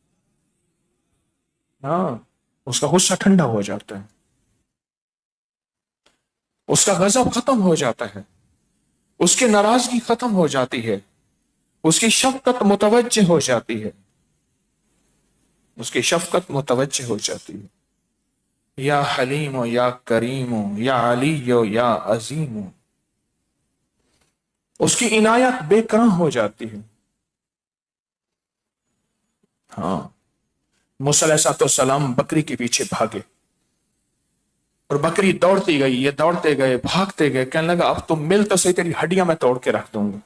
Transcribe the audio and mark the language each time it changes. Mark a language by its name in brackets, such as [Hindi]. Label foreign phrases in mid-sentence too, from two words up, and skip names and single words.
[Urdu] ہاں، اس کا غصہ ٹھنڈا ہو جاتا ہے، اس کا غضب ختم ہو جاتا ہے، اس کی ناراضگی ختم ہو جاتی ہے، اس کی شفقت متوجہ ہو جاتی ہے، اس کی شفقت متوجہ ہو جاتی ہے۔ [Arabic] یا حلیم و یا کریم و یا علی و یا عظیم، [Urdu] اس کی عنایت بے کراں ہو جاتی ہے۔ ہاں، موسیٰ [Arabic] علیہ السلام [Urdu] بکری کے پیچھے بھاگے اور بکری دوڑتی گئی، یہ دوڑتے گئے، بھاگتے گئے، کہنے لگا اب تم مل تو صحیح، تیری ہڈیاں میں توڑ کے رکھ دوں گا۔